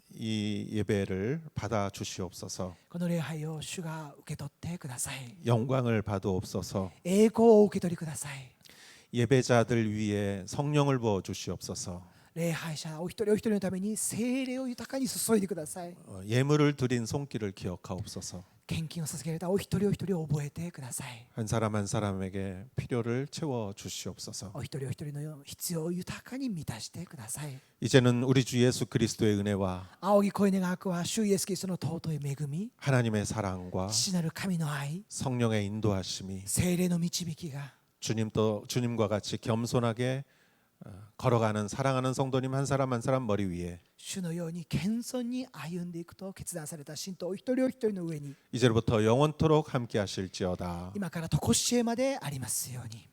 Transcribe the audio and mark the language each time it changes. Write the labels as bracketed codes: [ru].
[ko] 이 예배를 받아 주시옵소서. [ja] この礼拝を主が受け取ってください。 [ko] 영광을 받으옵소서. [ja] 栄光を受け取りください。 [ko] 예배자들 위에 성령을 부어 주시옵소서. [ja] 礼拝者お一人お一人のために聖霊を豊かに注いでください。 [ko] 예물을 드린 손길을 기억하옵소서. [ja] 献金を捧げられたお一人お一人を覚えてください。 [ko] 한 사람 한 사람에게 필요를 채워 주시옵소서. [ja] お一人お一人の必要を豊かに満たしてください。 [ko] 이제는 우리 주 예수 그리스도의 은혜와 [ja] 仰ぎ声願わくは主イエスキリストの尊い恵み、 [ko] 하나님의 사랑과 [ja] 父なる神の愛、 [ko] 성령의 인도하심이 [ja] 聖霊の導きが [ko] 주님과 같이 겸손하게 걸어가는 사랑하는 성도님 한 사람 한 사람 머리 위에 [ja] 主のように謙遜に歩んでいくと決断された信徒お一人お一人の上に [ko] 이제부터 영원토록 함께 하실지어다. [ja] 今から常しえまでありますように。